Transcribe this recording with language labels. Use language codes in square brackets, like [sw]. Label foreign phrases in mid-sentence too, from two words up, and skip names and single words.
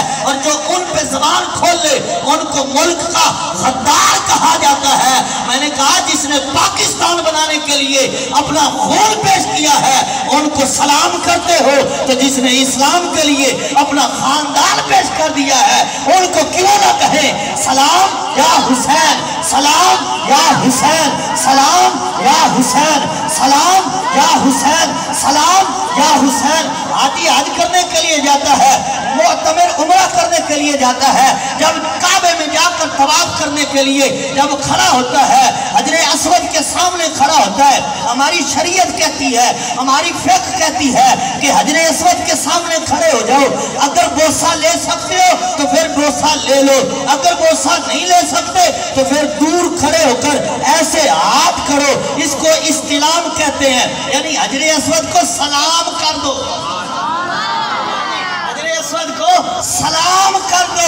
[ur] اور جو ان پہ زبان کھول لے ان کو ملک کا غدار کہا جاتا ہے۔ میں نے کہا جس نے پاکستان بنانے کے لیے اپنا خون پیش کیا ہے ان کو سلام کرتے ہو، تو جس نے اسلام کے لیے اپنا خاندان پیش کر دیا ہے ان کو کیوں نہ کہیں سلام یا حسین سلام یا حسین سلام یا حسین سلام یا حسین سلام یا حسین۔ حاجی حج کرنے کے لیے جاتا ہے، معتمر عمرہ کرنے کے لیے جاتا ہے، جب کعبے میں جا کر طواف کرنے کے لیے جب کھڑا ہوتا ہے حجر اسود کے سامنے کھڑا ہوتا ہے، ہماری شریعت کہتی ہے، ہماری فقہ کہتی ہے کہ حجر اسود کے سامنے کھڑے ہو جاؤ، اگر بوسہ لے سکتے ہو تو پھر بوسہ لے لو، اگر بوسہ نہیں لے سکتے تو پھر دور کھڑے ہو کر ایسے ہاتھ کرو، اس کو استلام کہتے ہیں، یعنی حجر اسود کو سلام کر دو، کو سلام کر دو۔